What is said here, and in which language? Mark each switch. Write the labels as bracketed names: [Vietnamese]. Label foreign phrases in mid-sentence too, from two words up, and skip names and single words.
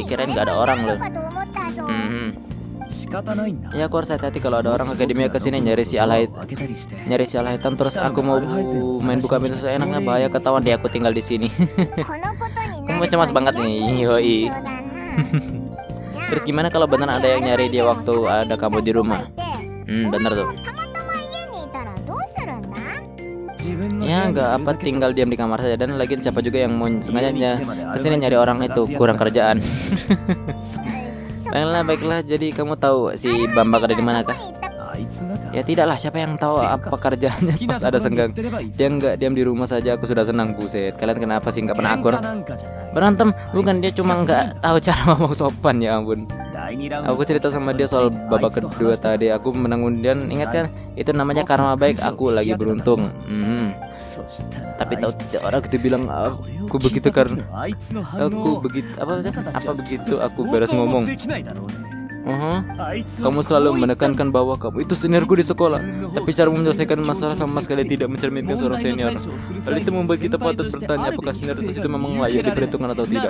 [Indonesian] Kirain nggak ada orang loh. [Japanese] 仕方ないんだ。 [Indonesian] Ya aku harus hati-hati kalau ada orang akademia kesini nyari si Al Hitam. [Japanese] 開けたりして。 [Indonesian] Nyari si Al Hitam terus aku mau main buka pintu seenaknya, bahaya ketahuan deh aku tinggal di sini. Kamu cemas banget nih, yoi. Terus gimana kalau benar ada yang nyari dia waktu ada kamu di rumah? Bener tuh. [Japanese] 自分の部 [Indonesian] Ya [Japanese] 屋に [Indonesian] nggak [Japanese] いる [Indonesian] apa [Japanese] だけ [Indonesian] tinggal diam di kamar saja, dan lagian siapa juga yang mau sengaja kesini nyari orang itu kurang kerjaan. Baiklah, jadi kamu tahu si Bambang ada di mana kah? [Japanese] あいつなら [Indonesian] Ya tidaklah, siapa yang tahu apa kerjaannya [Japanese] 好きな [Indonesian] pas [Japanese] とこ [Indonesian] ada [Japanese] ろに行 [Indonesian] senggang. [Japanese] ってればいいさ。 [Indonesian] Dia nggak diam di rumah saja aku sudah senang. Buset, kalian kenapa sih nggak pernah akur? [Japanese] 喧嘩なんかじゃない。 [Indonesian] Berantem, bukan, dia cuma nggak tahu cara ngomong sopan, ya ampun. [Japanese] 第二ラウンド [Indonesian] Aku cerita sama dia soal babak kedua tadi. Aku menang undian, ingat kan? Itu namanya karma baik, aku lagi beruntung. [Japanese] そしたら [Indonesian] Tapi tahu tidak, orang itu bilang aku begitu karena aku begitu apa begitu aku beres ngomong. Kamu selalu menekankan bahwa kamu itu seniorku di sekolah, tapi cara menyelesaikan masalah sama sekali tidak mencerminkan seorang senior. Hal itu membuat kita patut bertanya apakah senioritas itu memang layak diperhitungkan atau tidak.